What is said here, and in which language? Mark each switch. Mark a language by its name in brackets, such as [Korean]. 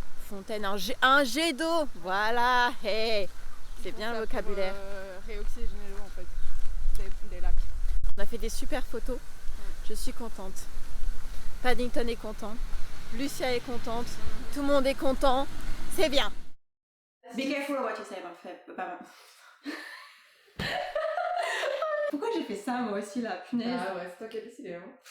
[French] Fontaine, un jet d'eau. Voilà. Hey. C'est bien le vocabulaire. Réoxygéner l'eau en fait. Des lacs. On a fait des super photos. Je suis contente. Paddington est content. Lucia est contente. Tout le monde est content. C'est bien. [English] Be careful what you say, pardon. [French] Pourquoi j'ai fait ça moi aussi là, punaise? Ah ouais, c'est toi qui as décidé hein.